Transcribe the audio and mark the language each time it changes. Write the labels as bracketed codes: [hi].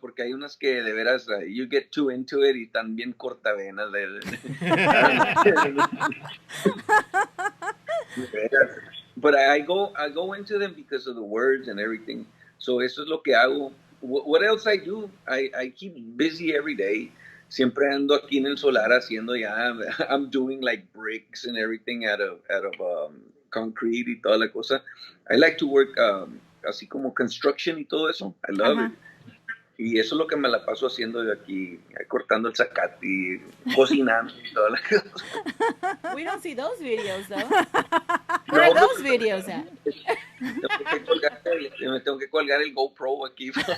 [es] Porque hay unas que de veras [en] you get too into it [es] y están bien cortavenas. [en] But I go into them because of the words and everything. So [es] eso es lo que hago. [en] What else I do? I keep busy every day. [es] Siempre ando aquí en el solar haciendo ya. [en] I'm doing like bricks and everything out of concrete [es] y toda la cosa. [en] I like to work así como construction [es] y todo eso. [en] I love it. [es] Y eso es lo que me la paso haciendo de aquí, cortando el zacate y cocinando y toda la cosa. [en] We don't see those videos though. Where are those videos at? [es] Me tengo que colgar el GoPro aquí.